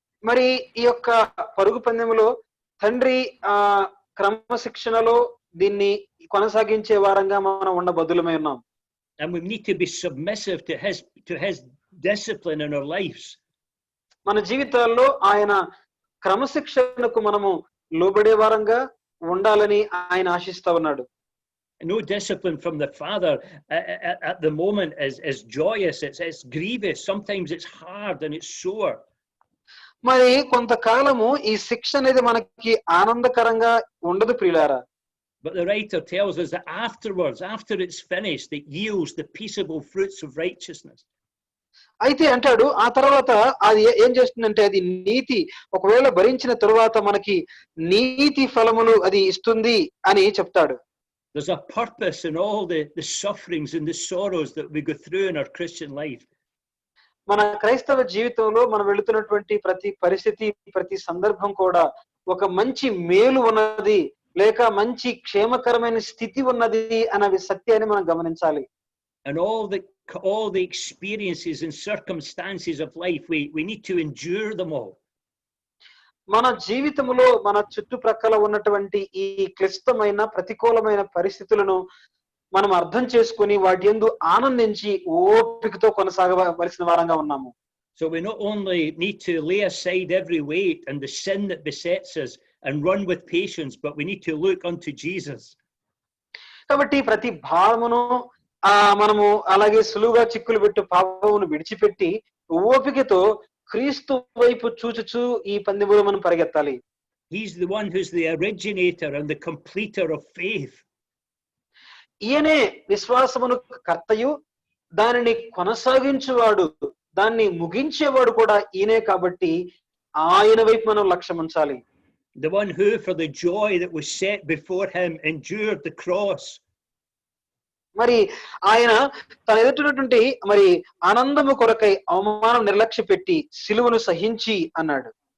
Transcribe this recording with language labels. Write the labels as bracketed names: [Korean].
[Telugu] మరి ఈ యొక్క పరుగు పందెములో తండ్రి క్రమశిక్షణలో దీన్ని కొనసాగించే వారంగా మనం ఉండబద్దులమై ఉన్నాం. [English] And we need to be submissive to his discipline in our lives. [Telugu] మన జీవితాల్లో ఆయన క్రమశిక్షణకు మనము లోబడే వారంగా ఉండాలని ఆయన ఆశిస్తా ఉన్నాడు. [English] No discipline from the Father at the moment is joyous. It's grievous. Sometimes it's hard and it's sore. [Telugu] మరి కొంతకాలము ఈ శిక్ష అనేది మనకి ఆనందకరంగా ఉండదు ప్రియులారా. [English] But the writer tells us that afterwards, after it's finished, it yields the peaceable fruits of righteousness. [Telugu] అయితే అంటాడు ఆ తర్వాత అది ఏం చేస్తుందంటే అది నీతి, ఒకవేళ భరించిన తరువాత మనకి నీతి ఫలములు అది ఇస్తుంది అని చెప్తాడు. [English] There's a purpose in all the sufferings and the sorrows that we go through in our Christian life. [Telugu] మన క్రైస్తవ జీవితంలో మనం వెళుతున్నటువంటి ప్రతి పరిస్థితి, ప్రతి సందర్భం కూడా ఒక మంచి మేలు ఉన్నది, లేక మంచి క్షేమకరమైన స్థితి ఉన్నది అనే సత్యాన్ని మనం గమనించాలి. [English] And all the experiences and circumstances of life, we need to endure them all. [Telugu] మన జీవితంలో మన చుట్టుప్రక్కల ఉన్నటువంటి ఈ క్లిష్టమైన ప్రతికూలమైన పరిస్థితులను మనం అర్థం చేసుకుని వాటి యందు ఆనందించి ఓపికతో కొనసాగవలసిన వారంగా ఉన్నాము. [English] So we not only need to lay aside every weight and the sin that besets us and run with patience, but we need to look unto Jesus. [Telugu] కాబట్టి ప్రతి భారమును మనము అలాగే సులువుగా చిక్కులు పెట్టు పాపమును విడిచిపెట్టి ఓపికతో క్రీస్తు వైపు చూచుచూ ఈ పందెములో మనం పరిగెత్తాలి. [English] He's the one who's the originator and the completer of faith. [Telugu] ఈయనే విశ్వాసమును కర్తయు, దానిని కొనసాగించువాడు, దాన్ని ముగించేవాడు కూడా ఈయనే. కాబట్టి ఆయన వైపు మనం లక్ష్యం ఉంచాలి. [English] The one who, for the joy that was set before him, endured the cross. [Telugu] మరి ఆయన తన ఎదుటినటువంటి మరి ఆనందము కొరకై అవమానం నిర్లక్ష్య పెట్టి సిలువను సహించి అన్నాడు.